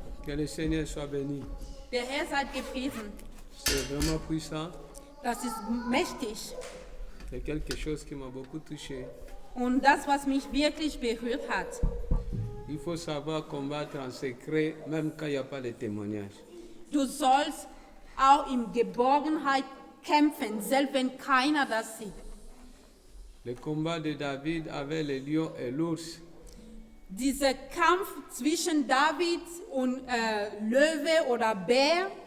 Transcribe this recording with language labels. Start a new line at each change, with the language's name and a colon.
French: Que le Seigneur soit béni.
German: Der Herr sei gepriesen.
French: C'est vraiment puissant.
German: Das ist mächtig.
French: C'est quelque chose qui m'a beaucoup touché.
German: Und das, was mich wirklich berührt hat.
French: Il faut savoir combattre en secret, même quand il n'y a pas de témoignage.
German: Du sollst auch in Geborgenheit kämpfen, selbst wenn keiner das sieht.
French: Le combat de David avec le lion et l'ours,
German: Dieser Kampf zwischen David und Löwe oder Bär